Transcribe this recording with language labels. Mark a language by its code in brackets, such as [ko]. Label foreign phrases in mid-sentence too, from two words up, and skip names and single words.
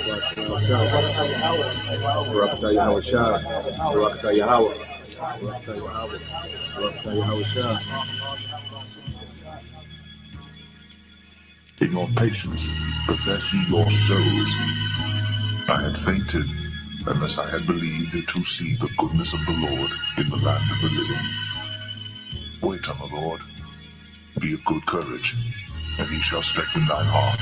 [en] Barakatah Yahweh Shah, Barakatah Yahweh, Barakatah Yahweh, Barakatah Yahweh Shah. In your patience, possess ye your souls. I had fainted, unless I had believed to see the goodness of the Lord in the land of the living. Wait on the Lord, be of good courage, and he shall strengthen thine heart.